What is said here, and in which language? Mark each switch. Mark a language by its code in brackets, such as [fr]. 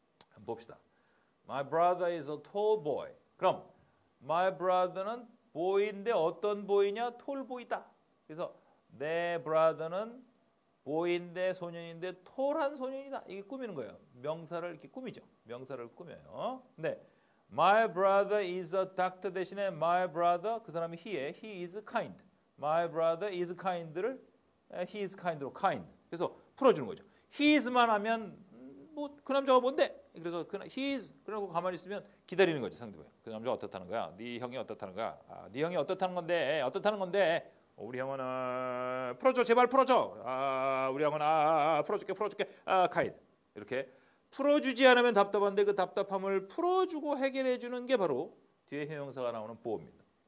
[ko] 한번 봅시다. [en] My brother is a tall boy. [ko] 그럼 my brother는 boy인데 어떤 boy냐? [en] tall boy다. [ko] 그래서 내 brother는 boy인데 소년인데 tall한 소년이다. 이게 꾸미는 거예요. 명사를 이렇게 꾸미죠. 명사를 꾸며요. 근데 [en] my brother is a doctor [ko] 대신에 [en] my brother [ko] 그 사람이 [en] he is kind. My brother is kind를 he is kind로 kind. [ko] 그래서 풀어주는 거죠. he is만 하면 뭐 그 남자가 뭔데? 그래서 he is 그러고 가만히 있으면 기다리는 거죠. 상대방. 그 남자가 어떻다는 거야? 네 형이 어떻다는 거야? 네 형이 어떻다는 건데? 우리 형은 풀어줘 제발 풀어줘. 우리 형은 풀어줄게 kind. 이렇게 풀어주지 않으면 답답한데 그 답답함을 풀어주고 해결해 주는 게 바로 뒤에 형용사가 나오는 보호입니다.